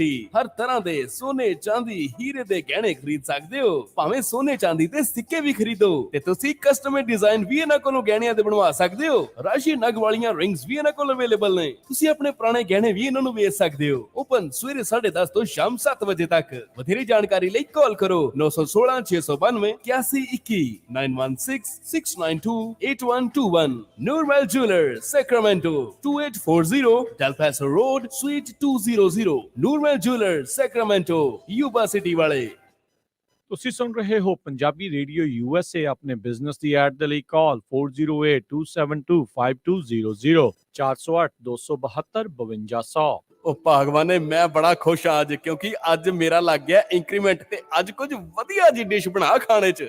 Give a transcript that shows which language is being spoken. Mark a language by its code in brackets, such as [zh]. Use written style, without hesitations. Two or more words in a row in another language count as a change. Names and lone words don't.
[pa] ਹਰ ਤਰ੍ਹਾਂ ਦੇ ਸੋਨੇ, ਚਾਂਦੀ, ਹੀਰੇ ਦੇ ਗਹਿਣੇ ਖਰੀਦ ਸਕਦੇ ਹੋ, ਭਾਵੇਂ ਸੋਨੇ ਚਾਂਦੀ ਤੇ ਸਿੱਕੇ ਵੀ ਖਰੀਦੋ, ਤੇ ਤੁਸੀਂ [en] custom design [pa] ਵੀ ਇਹਨਾਂ ਕੋਲੋਂ ਗਹਿਣਿਆਂ ਦੇ ਬਣਵਾ ਸਕਦੇ ਹੋ। ਰਾਸ਼ੀ ਨਗ ਵਾਲੀਆਂ ਰਿੰਗਸ ਵੀ ਇਹਨਾਂ ਕੋਲ ਅਵੇਲੇਬਲ ਨੇ, ਤੁਸੀਂ ਆਪਣੇ ਪੁਰਾਣੇ ਗਹਿਣੇ ਵੀ ਇਹਨਾਂ ਨੂੰ ਵੇਚ ਸਕਦੇ ਹੋ। ਓਪਨ ਸਵੇਰੇ 10:30 ਤੋਂ ਸ਼ਾਮ 7 ਵਜੇ ਤੱਕ। ਵਧੇਰੇ ਜਾਣਕਾਰੀ ਲਈ ਕਾਲ ਕਰੋ 916 692 8121 916 692 8121। Noor Mahal Jewelers, Sacramento, 2840 Del Paso Road, Suite 200। Noor Mahal Jewelers, Sacramento, Yuba City ਵਾਲੇ। ਤੁਸੀਂ ਸੁਣ ਰਹੇ ਹੋ ਪੰਜਾਬੀ ਰੇਡੀਓ USA। ਆਪਣੇ ਬਿਜ਼ਨਸ ਦੀ ਐਡ ਦੇ ਲਈ ਕਾਲ 4082725200 408 272 5200। ਉਹ ਭਗਵਾਨੇ, ਮੈਂ ਬੜਾ ਖੁਸ਼ ਹਾਂ ਅੱਜ, ਕਿਉਂਕਿ ਅੱਜ ਮੇਰਾ ਲੱਗ ਗਿਆ ਇੰਕਰੀਮੈਂਟ, ਤੇ ਅੱਜ ਕੁਝ ਵਧੀਆ ਜੀ ਡਿਸ਼ ਬਣਾ ਖਾਣੇ ਚ।